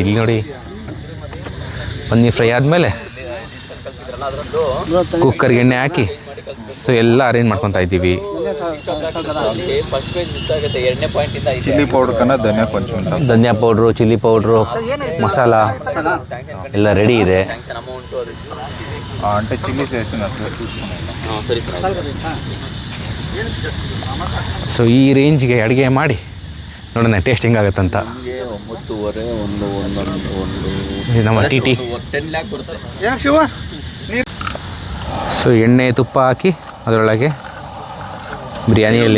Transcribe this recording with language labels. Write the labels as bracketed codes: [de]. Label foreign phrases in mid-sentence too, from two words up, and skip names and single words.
[kn] ಇಲ್ಲಿ ನೋಡಿ, [en] paneer fry [kn] ಆದಮೇಲೆ ಕುಕ್ಕರ್ಗೆ ಎಣ್ಣೆ ಹಾಕಿ ಸೊ ಎಲ್ಲ ಅರೇಂಜ್ ಮಾಡ್ಕೊತಾ ಇದ್ದೀವಿ. [en] chilli powder, [kn] ಧನಿಯಾ ಪೌಡ್ರು, [en] chilli powder, [kn] ಮಸಾಲ ಎಲ್ಲ ರೆಡಿ ಇದೆ. [te] అంటే చిల్లీ చేసిన [kn] ಸೊ ಈ ರೇಂಜ್ಗೆ ಅಡುಗೆ ಮಾಡಿ ನೋಡೋಣ ಟೇಸ್ಟ್ ಹೆಂಗಾಗತ್ತಂತ. ನಮ್ಮ ಟಿ ಸೊ ಎಣ್ಣೆ ತುಪ್ಪ ಹಾಕಿ ಅದರೊಳಗೆ ಬಿರಿಯಾನಿಯಲ್ಲಿ